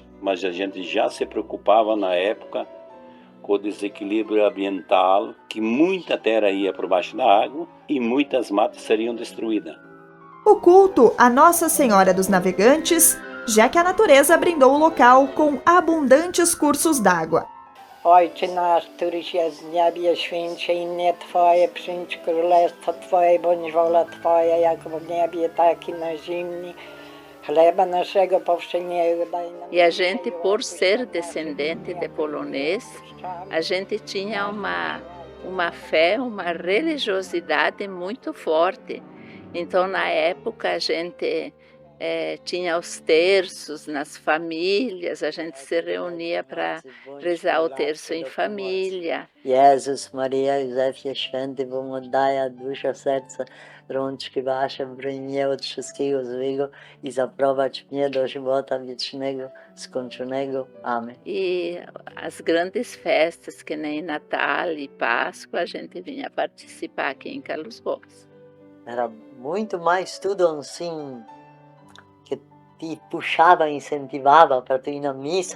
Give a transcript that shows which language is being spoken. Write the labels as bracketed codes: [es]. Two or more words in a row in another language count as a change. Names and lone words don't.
[pt] Mas a gente já se preocupava na época com o desequilíbrio ambiental, que muita terra ia por baixo da água e muitas matas seriam destruídas. O culto a Nossa Senhora dos Navegantes, já que a natureza brindou o local com abundantes cursos d'água. [pl] Ojcze nasz, któryś jest w niebie, święć się imię Twoje, przyjdź królestwo Twoje, bądź wola Twoja, jak w niebie, tak i na ziemi. Chleba naszego powszedniego daj nam. [pt] E a gente, por ser descendente de polonês, a gente tinha uma fé, uma religiosidade muito forte. Então, na época, a gente tinha os terços nas famílias, a gente se reunia para rezar o terço em família. [pl] Jezus, Maria, Józefie Święty, pomóż a dusza, serca, rączki wasze, broń mnie od wszystkiego złego i zaprowadź mnie do żywota wiecznego, skończonego. [pt] Amém. E as grandes festas, que nem Natal e Páscoa, a gente vinha participar aqui em Carlos Gomes. Era muito mais tudo assim, que te puxava, incentivava para tu ir na missa.